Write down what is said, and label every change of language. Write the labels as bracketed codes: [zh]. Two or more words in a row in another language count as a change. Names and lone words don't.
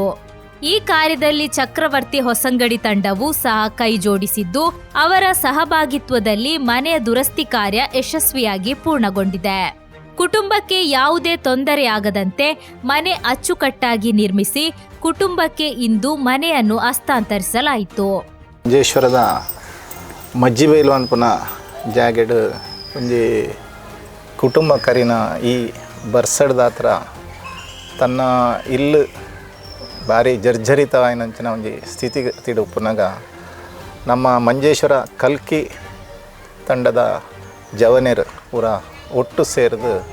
[kn] ಈ ಕಾರ್ಯದಲ್ಲಿ ಚಕ್ರವರ್ತಿ ಹೊಸಂಗಡಿ ತಂಡವೂ ಸಹ ಕೈ ಜೋಡಿಸಿದ್ದು, ಅವರ ಸಹಭಾಗಿತ್ವದಲ್ಲಿ ಮನೆಯ ದುರಸ್ತಿ ಕಾರ್ಯ ಯಶಸ್ವಿಯಾಗಿ ಪೂರ್ಣಗೊಂಡಿದೆ. ಕುಟುಂಬಕ್ಕೆ ಯಾವುದೇ ತೊಂದರೆಯಾಗದಂತೆ ಮನೆ ಅಚ್ಚುಕಟ್ಟಾಗಿ ನಿರ್ಮಿಸಿ ಕುಟುಂಬಕ್ಕೆ ಇಂದು ಮನೆಯನ್ನು ಹಸ್ತಾಂತರಿಸಲಾಯಿತು. [tcy] ಮಂಜೇಶ್ವರದ ಮಜ್ಜಿಬೈಲು ಅನ್ಪುನ ಜಾಗೆಡ್ ಒಂಜಿ ಕುಟುಂಬ ಕರಿನ ಈ ಬರ್ಸಡ್ದ ಹತ್ರ ತನ್ನ ಇಲ್ಲು ಭಾರಿ ಜರ್ಜರಿತವಾಯಿನಂಚಿನ ಒಂಜಿ ಸ್ಥಿತಿಗತಿಡು ಉಪ್ಪುನಾಗ ನಮ್ಮ ಮಂಜೇಶ್ವರ ಕಲ್ಕಿ ತಂಡದ ಜವನೇರು ಪೂರ ಒಟ್ಟು ಸೇರಿದು